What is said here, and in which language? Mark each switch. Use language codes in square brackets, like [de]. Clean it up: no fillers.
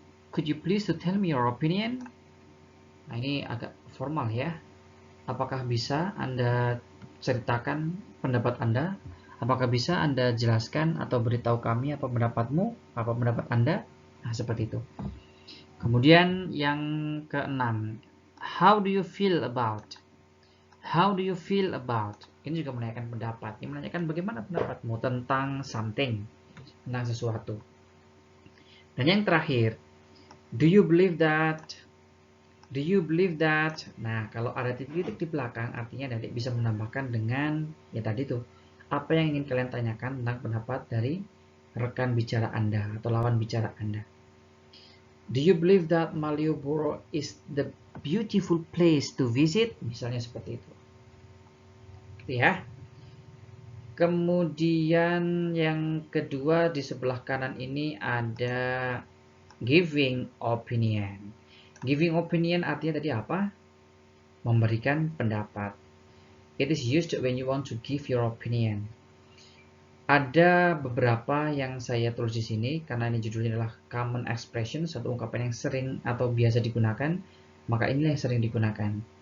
[en] Could you please to tell me your opinion? [id] Nah, ini agak formal ya. Apakah bisa Anda ceritakan pendapat Anda? Apakah bisa Anda jelaskan atau beritahu kami apa pendapatmu, apa pendapat Anda? Nah, seperti itu. Kemudian yang keenam, [en] how do you feel about? How do you feel about? [id] Ini juga menanyakan pendapat. Ini menanyakan bagaimana pendapatmu tentang something, tentang sesuatu. Dan yang terakhir, [en] do you believe that? Do you believe that? [id] Nah, kalau ada titik-titik di belakang, artinya adik bisa menambahkan dengan ya tadi tuh, apa yang ingin kalian tanyakan tentang pendapat dari rekan bicara Anda atau lawan bicara Anda. [en] Do you believe that Malioboro is the beautiful place to visit? [id] Misalnya seperti itu. Gitu ya. Kemudian yang kedua di sebelah kanan ini ada giving opinion. Giving opinion artinya tadi apa? Memberikan pendapat. [en] It is used when you want to give your opinion. [id] Ada beberapa yang saya tulis di sini karena ini judulnya adalah common expression, satu ungkapan yang sering atau biasa digunakan, maka inilah yang sering digunakan.